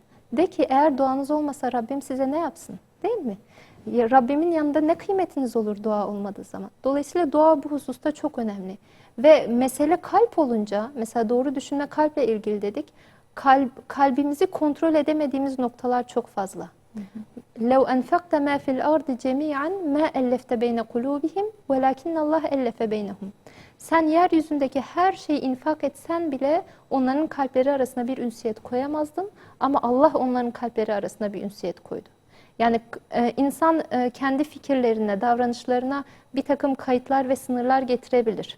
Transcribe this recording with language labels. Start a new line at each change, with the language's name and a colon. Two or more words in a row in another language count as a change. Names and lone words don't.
Turkish: De ki eğer duanız olmasa Rabbim size ne yapsın? Değil mi? Ya Rabbimin yanında ne kıymetiniz olur dua olmadığı zaman. Dolayısıyla dua bu hususta çok önemli. Ve mesele kalp olunca, mesela doğru düşünme kalple ilgili dedik. Kalbimizi kontrol edemediğimiz noktalar çok fazla.
Arabic: لَوْ أَنْفَقْتَ مَا فِي الْأَرْضِ جَمِيعًا مَا أَلَّفْتَ بَيْنَ قُلُوبِهِمْ وَلَكِنَّ اللّٰهَ أَلَّفَ بَيْنَهُمْ.
Turkish: Sen yeryüzündeki her şeyi infak etsen bile onların kalpleri arasına bir ünsiyet koyamazdın. Ama Allah onların kalpleri arasına bir ünsiyet koydu. Yani insan kendi fikirlerine, davranışlarına bir takım kayıtlar ve sınırlar getirebilir.